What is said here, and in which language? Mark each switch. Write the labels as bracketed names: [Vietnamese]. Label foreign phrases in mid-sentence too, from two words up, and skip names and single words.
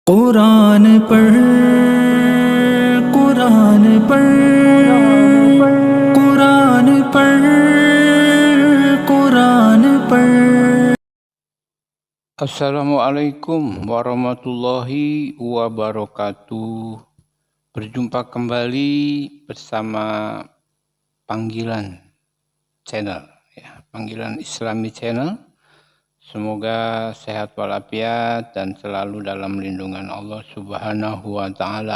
[Hindi] कुरान पढ़ कुरान पढ़ कुरान पढ़ कुरान पढ़। [Arabic] السلام عليكم ورحمة الله وبركاته. [Indonesian] Berjumpa kembali bersama Panggilan Channel, Panggilan Islami Channel. Semoga sehat walafiat dan selalu dalam lindungan Allah [Arabic] سبحانه وتعالى.